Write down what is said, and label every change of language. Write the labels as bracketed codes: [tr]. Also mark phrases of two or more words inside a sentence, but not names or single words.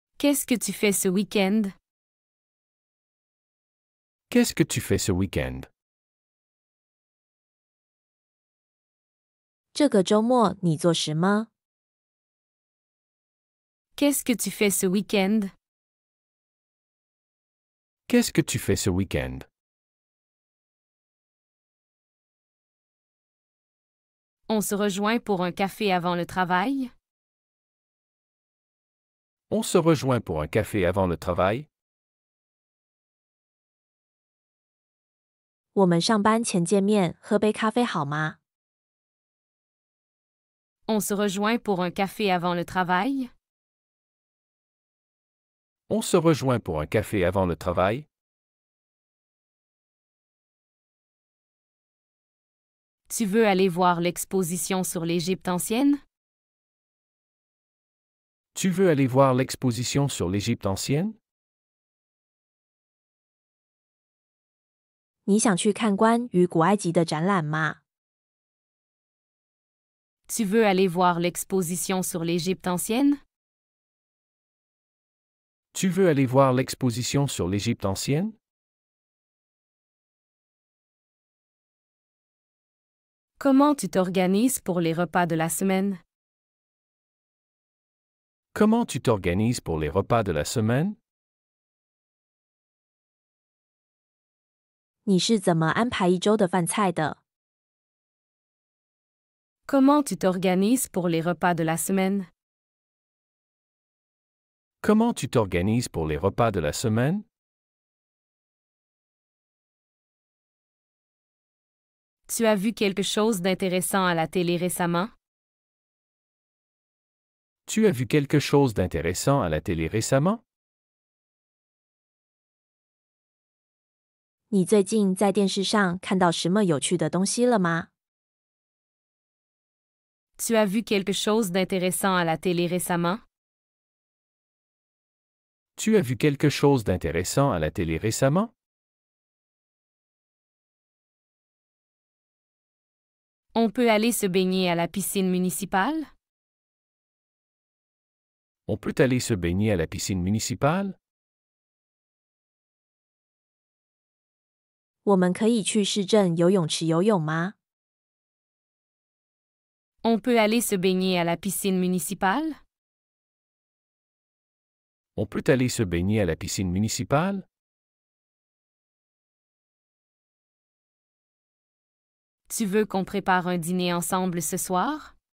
[fr] Qu'est-ce que tu fais ce week-end? Qu'est-ce que tu fais ce week-end? [zh] 这个周末你做什么？ [fr] Qu'est-ce que tu fais ce week-end? Qu'est-ce que tu fais ce week-end? On se rejoint pour un café avant le travail? On se rejoint pour un café avant le travail? [zh] 我们上班前见面，喝杯咖啡好吗？ [fr] On se rejoint pour un café avant le travail? On se rejoint pour un café avant le travail? Tu veux aller voir l'exposition sur l'Égypte ancienne? Tu veux aller voir l'exposition sur l'Égypte ancienne? [zh] 你想去看关于古埃及的展览吗？ [fr] Tu veux aller voir l'exposition sur l'Égypte ancienne? Tu veux aller voir l'exposition sur l'Égypte ancienne? Comment tu t'organises pour les repas de la semaine? Comment tu t'organises pour les repas de la semaine? [zh] 你是怎么安排一周的饭菜的？ [fr] Comment tu t'organises pour les repas de la semaine? Comment tu t'organises pour les repas de la semaine? Tu as vu quelque chose d'intéressant à la télé récemment? Tu as vu quelque chose d'intéressant à la télé récemment? [zh] 你最近在电视上看到什么有趣的东西了吗？ [fr] Tu as vu quelque chose d'intéressant à la télé récemment? Tu as vu quelque chose d'intéressant à la télé récemment? On peut aller se baigner à la piscine municipale? On peut aller se baigner à la piscine municipale? [zh] 我们可以去市政游泳池游泳吗？ [fr] On peut aller se baigner à la piscine municipale? On peut aller se baigner à la piscine municipale? Tu veux qu'on prépare un dîner ensemble ce soir?